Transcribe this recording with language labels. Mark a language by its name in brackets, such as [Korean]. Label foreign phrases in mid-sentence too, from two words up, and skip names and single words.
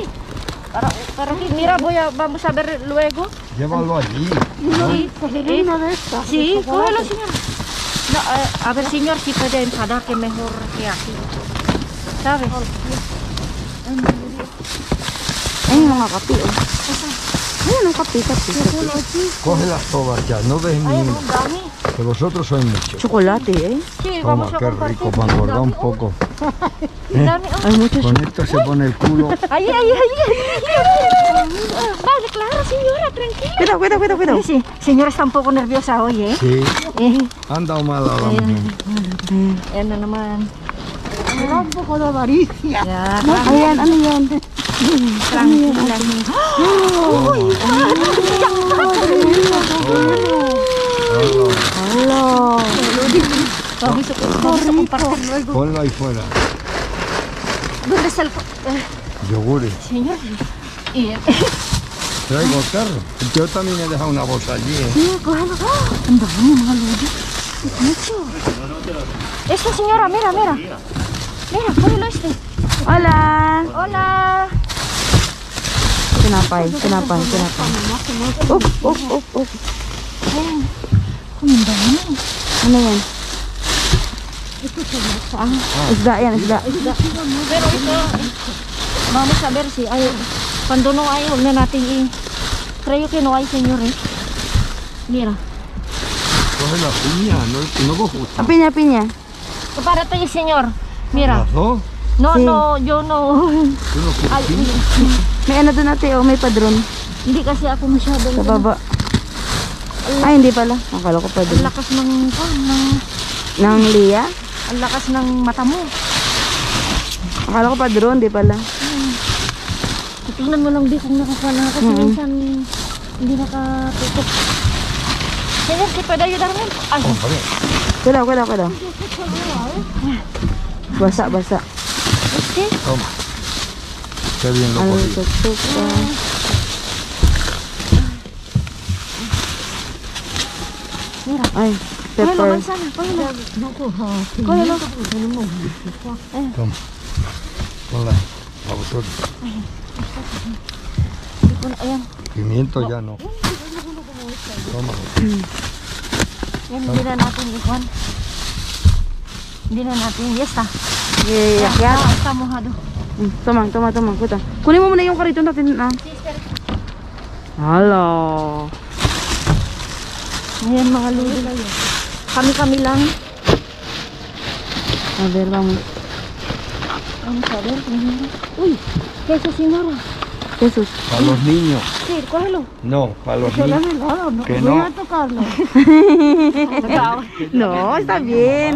[Spanish] Para que, mira, vamos a ver luego. Llévalo allí. Sí, cógelo, señor. No, a ver, señor, si puede enfadar que mejor que así. ¿Sabes? [Filipino] Ay, mga kape, oh. Ayun, ang kape. [Spanish] Coge las todas ya, no ves ni una. [Filipino] Dami. [Spanish] Que vosotros sois muchos. Chocolate, eh. Sí, Toma, vamos a qué compartir. rico, para engordar un poco. [Filipino] Dami. [Spanish] Hay muchos. Con esto se pone el culo. Ay. Vale, claro, señora, tranquila. Cuidado. Sí, señora está un poco nerviosa hoy, ¿eh? Sí, han dado mal a la mujer. [Filipino] Yan na naman. [Spanish] Un poco de avaricia. Ya, [Filipino] Ayan, ano yan? [Spanish] tranquila. Hello. Vamos a compartir luego. Ponlo ahí fuera. ¿Dónde está el Yogures. señor? Traigo carro. Yo también he dejado una bolsa allí, ¿eh? Sí, cógelo. [Filipino] Ang dami mga Lodi. [Spanish] Mucho. Esta señora, mira. Mira, cógelo este. Hola. Hola. [Filipino] Tinapay. Up. Ayan. Ano yan? Isda yan, isda. Pero ito, [Spanish] vamos a ver si ay, cuando no hay, [Filipino] huwag na natin [Spanish] creo que no hay, señor, eh. Mira. Coge la piña, no gusta. [Filipino] Pinya, pinya. Para tayo, [Spanish] señor. Mira. ¿Las dos? No, Sí. no, yo no. ¿Tú no quieres Ay, piña? [Filipino] May ano doon natin, oh, may padron. hindi kasi ako masyadong Sa baba. Ay, hindi pala. Akala ko ang padron. lakas ng Nang Lia? ang lakas ng mata mo. Akala ko padron, di pala. Tingnan mo lang di kung nakakuha na kasi minsan hindi nakatutok. [Spanish] Señor, ¿qué puede ayudarme? Ay, [Filipino] Kudaw. Basa, basa. [Spanish] este. Toma. Qué bien lo [Filipino] Ano [Spanish] cogí. [Filipino] ito? Tuka. [Spanish] Mira. Ay, Pepper. pepper. Manzana, cógelo. Kógelo. Toma. Ponla a vosotros. [Filipino] Ayan. [Spanish] Pimiento ya no. Toma. [Filipino] Yan, hindi na natin ikuan. Hindi na natin. Yes, ta. Yeah. [Spanish] Está mojado. Toma. [Filipino] Kuta. Kunin mo muna yung karito natin. Ah. Hello. Ayan, mga ludi. Kami lang. [Spanish] A ver, vamos. Vamos a ver. Uy, queso señora. Jesús. Para los niños. Sí, cógelo. No, para los niños. No, Que voy no. a tocarlo. No, está bien.